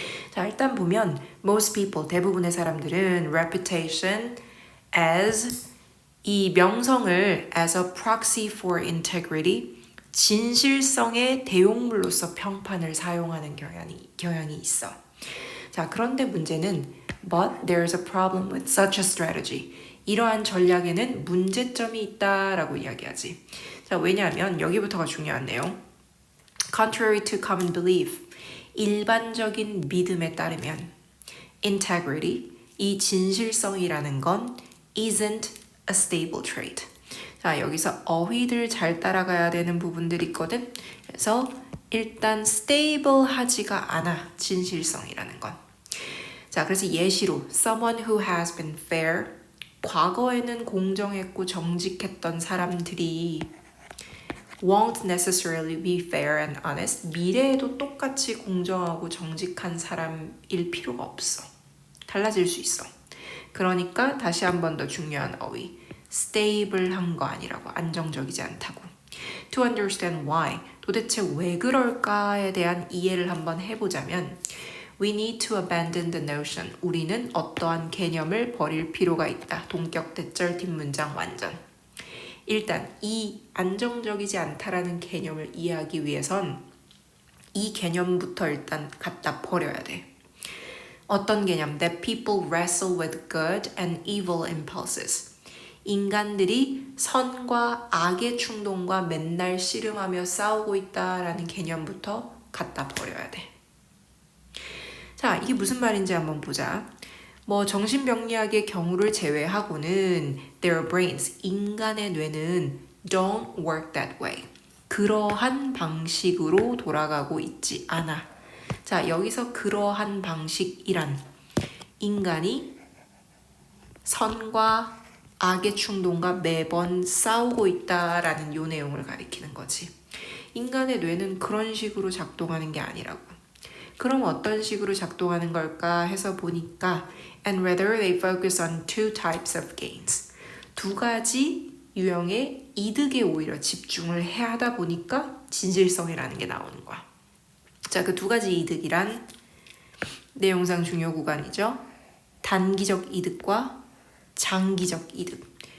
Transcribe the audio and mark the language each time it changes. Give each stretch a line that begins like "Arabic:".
Korean: 자, 일단 보면
English: most people,
Korean: 대부분의 사람들은
English: reputation as
Korean: 이 명성을
English: as a proxy for integrity,
Korean: 진실성의 대용물로서 평판을 사용하는 경향이 있어. 자, 그런데 문제는
English: but there's a problem with such a strategy.
Korean: 이러한 전략에는 문제점이 있다라고 이야기하지. 자, 왜냐하면 여기부터가 중요한 내용.
English: Contrary to common belief,
Korean: 일반적인 믿음에 따르면
English: integrity,
Korean: 이 진실성이라는 건
English: isn't a stable trait.
Korean: 자, 여기서 어휘들 잘 따라가야 되는 부분들이 있거든. 그래서 일단 stable하지가 않아, 진실성이라는 건. 자, 그래서 예시로
English: someone who has been fair,
Korean: 과거에는 공정했고 정직했던 사람들이
English: won't necessarily be fair and honest,
Korean: 미래에도 똑같이 공정하고 정직한 사람일 필요가 없어. 달라질 수 있어. 그러니까 다시 한 번 더 중요한 어휘, stable한 거 아니라고, 안정적이지 않다고.
English: To understand why,
Korean: 도대체 왜 그럴까에 대한 이해를 한번 해보자면
English: we need to abandon the notion,
Korean: 우리는 어떠한 개념을 버릴 필요가 있다. 동격 대절 뒷문장 완전. 일단 이 안정적이지 않다라는 개념을 이해하기 위해선 이 개념부터 일단 갖다 버려야 돼. 어떤 개념?
English: That people wrestle with good and evil impulses.
Korean: 인간들이 선과 악의 충동과 맨날 씨름하며 싸우고 있다라는 개념부터 갖다 버려야 돼. 자, 이게 무슨 말인지 한번 보자. 뭐 정신병리학의 경우를 제외하고는
English: their brains,
Korean: 인간의 뇌는
English: don't work that way.
Korean: 그러한 방식으로 돌아가고 있지 않아. 자, 여기서 그러한 방식이란 인간이 선과 악의 충동과 매번 싸우고 있다라는 요 내용을 가리키는 거지. 인간의 뇌는 그런 식으로 작동하는 게 아니라고. 그럼 어떤 식으로 작동하는 걸까 해서 보니까
English: and rather they focus on two types of gains.
Korean: 두 가지 유형의 이득에 오히려 집중을 해야 하다 보니까 진실성이라는 게 나오는 거야. 자, 그 두 가지 이득이란 내용상 중요 구간이죠. 단기적 이득과 장기적 이득.